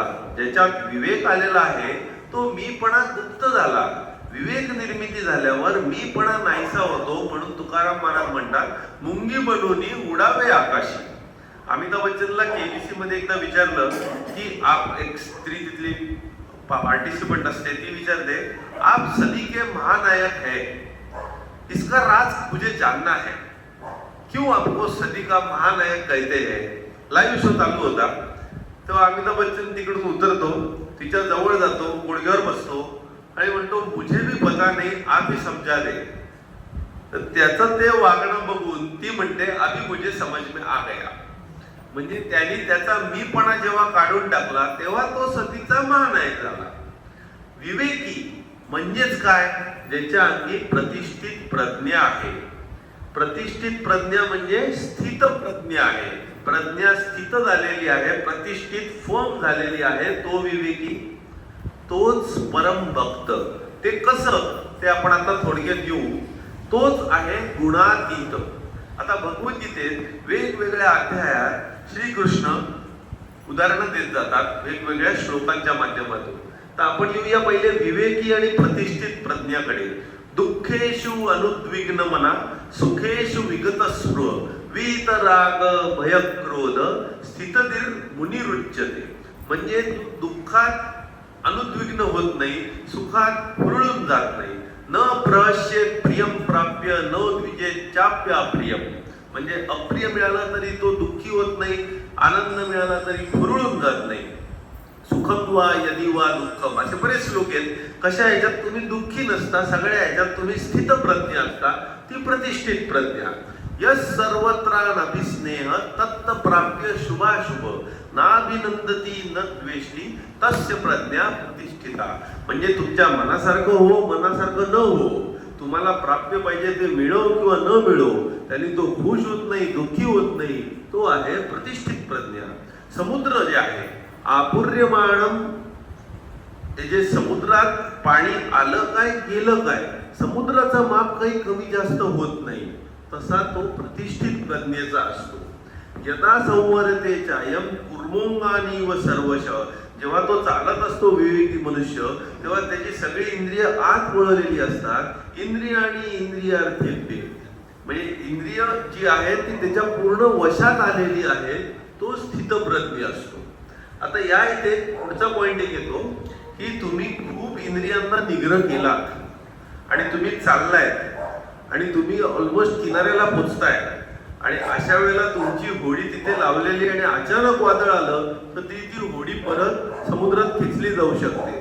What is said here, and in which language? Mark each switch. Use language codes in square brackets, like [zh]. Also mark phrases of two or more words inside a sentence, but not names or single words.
[mr] ज्याच्यात विवेक आलेला आहे तो मीपणा गुप्त झाला. विवेक निर्मिती झाल्यावर मीपणा नाहीसा होतो. म्हणून तुकाराम महाराज म्हणतात, मुंगी बनवूनी उडावे आकाशी. अमिताभ बच्चनला केबीसी मध्ये एकदा विचारलं की आप, एक स्त्री तिथली पार्टिसिपंट असते, ती विचारते, [hi] आप सदी के महानायक है, इसका राज मुझे जानना है. क्यों आपको सदी का महानायक कहते हैं. [mr] लाईव्ह शो चालू होता तेव्हा अमिताभ बच्चन तिकडून उतरतो, तिच्या जवळ जातो, गुडघ्यावर बसतो आणि म्हणतो [hi] मुझे भी पता नहीं आप ही समजा दे. [mr] तर त्याचं ते वागणं बघून ती म्हणते [hi] अभी मुझे समझ में आ गया. [mr] म्हणजे त्यांनी त्याचा मीपणा जेव्हा काढून टाकला तेव्हा तो सतीचा महानायक झाला. विवेकी म्हणजेच काय, ज्याच्या अंगी प्रतिष्ठित प्रज्ञा आहे. प्रतिष्ठित प्रज्ञा म्हणजे स्थित प्रज्ञा आहे. प्रज्ञा स्थित झालेली आहे, प्रतिष्ठित फर्म झालेली आहे, तो विवेकी, तोच परम भक्त. ते कसं ते आपण आता थोडक्यात येऊ. तोच आहे गुणातीत. आता भगवद्गीतेत वेगवेगळ्या अध्यायात श्रीकृष्ण उदाहरणं देत जातात वेगवेगळ्या श्लोकांच्या माध्यमातून. तर आपण येऊया पहिले विवेकी आणि प्रतिष्ठित प्रज्ञाकडे. [sa] दुःखेषु अनुद्विग्न मना सुखेषु विगत स्पृह वीतराग भय क्रोध स्थितधीर मुनिरुच्यते. [mr] म्हणजे दुःखात अनुद्विग्न होत नाही, सुखात हुरळून जात नाही. [sa] न प्रहस्येत प्रियम प्राप्य न द्विजेत चाप्य अप्रियम. [mr] म्हणजे अप्रिय मिळाला तरी तो दुःखी होत नाही, आनंद मिळाला तरी हुरळून जात नाही. [sa] सुखम वा यदि वा दुःखम, [mr] असे बरेच श्लोक आहेत. कशा ह्याच्यात तुम्ही दुःखी नसता, सगळ्या ह्याच्यात तुम्ही स्थित प्रज्ञा असता, ती प्रतिष्ठित प्रज्ञा. [sa] यस सर्वत्रानभिस्नेह तत्त प्राप्य शुभाशुभ नाभिनंदती न द्वेष्टी तस्य प्रज्ञा प्रतिष्ठिता. [mr] म्हणजे तुमच्या मनासारखं हो, मनासारखं न हो, तुम्हाला प्राप्य पाहिजे ते मिळो किंवा न मिळो, त्यांनी तो खुश होत नाही, दुःखी होत नाही, तो आहे प्रतिष्ठित प्रज्ञा. समुद्र जे आहे आपूर्यमाणम, ते जे समुद्रात पाणी आलं काय गेलं काय, समुद्राचा माप काही कमी जास्त होत नाही, तसा तो प्रतिष्ठित प्रज्ञेचा असतो. [sa] यदा संवरते चायम कुर्मोंगानी व सर्वश. [mr] जेव्हा तो चालत असतो विवेकी मनुष्य, तेव्हा त्याची सगळी इंद्रिय आत वळलेली असतात. इंद्रिय आणि इंद्रियार्थी, म्हणजे इंद्रिय जी आहे ती त्याच्या पूर्ण वशात आलेली आहे, तो स्थितप्रज्ञ असतो. आता या इथे पुढचा पॉइंट एक येतो की तुम्ही खूप इंद्रियांना निग्रह केला आणि तुम्ही चाललाय आणि तुम्ही ऑलमोस्ट किनाऱ्याला पोचताय आणि अशा वेळेला तुमची होडी तिथे लावलेली आणि अचानक वादळ आलं तर ती होडी परत समुद्रात खेचली जाऊ शकते.